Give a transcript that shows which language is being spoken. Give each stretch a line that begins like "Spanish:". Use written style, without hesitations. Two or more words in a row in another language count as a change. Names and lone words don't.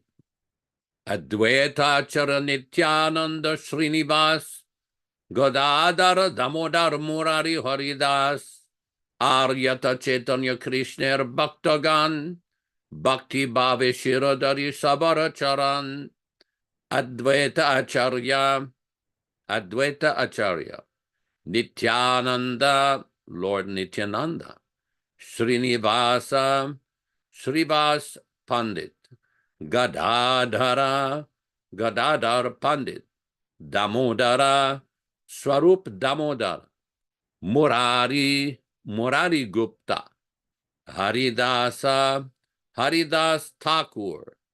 Bangla: অদ্বৈত চর নিত্যানন্দ শ্রীনিবাস গদাধর দামোদর মুরারি হরিদাস আরযত চৈতন্য কৃষ্ণের ভক্তগণ ভক্তি ভাবে শিরোধরি সবার চরণ অদ্বৈত
English: Acharya Nityananda, Lord Nityananda, Srinivasa, Srivas Pandit, Gadadhara, Gadadhar Pandit, Damodara, Swarup Damodar, Murari, Murari Gupta, Haridasa, Haridas Thakur,